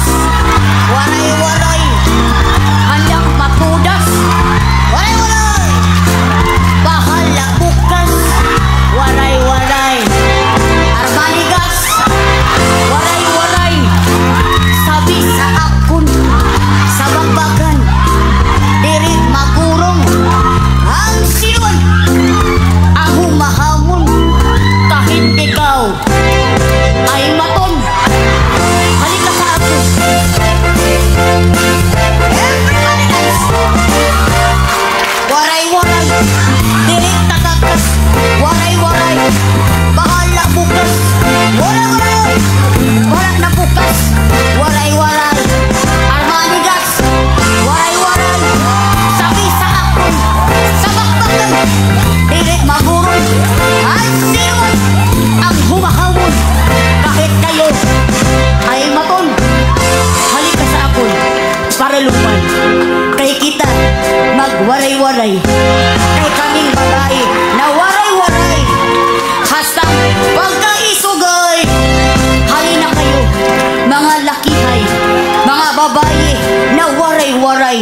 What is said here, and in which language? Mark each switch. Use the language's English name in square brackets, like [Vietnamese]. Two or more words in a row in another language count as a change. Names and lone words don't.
[Filipino] Waray-waray, handang mapudas. Waray-waray, bahala bukas. Waray-waray, armanigas. Waray-waray, [Waray] sabi sa akon, sa bagbagan, diri magurong. [Filipino] Ang sinuan, ang humahamon, kahit ikaw ay maton. Halika sa ako. [English] Everybody else. [Waray] Waray-waray, diring tatakas. [Filipino] Waray-waray, bahala bukas. Waray-waray, wala na bukas. Waray-waray, armanigas. Waray-waray, [Waray] sabi sa akon, sa bakbakan, diri magurong. [Filipino] Ang sinuan, ang humahawon, kahit kayo ay maton. Halika sa akon para lupan. [Waray] Kay kita magwaray-waray, kay kaming babae na waray-waray. Hastang pagkaisugay, halina kayo mga lakihay, mga babae na waray-waray.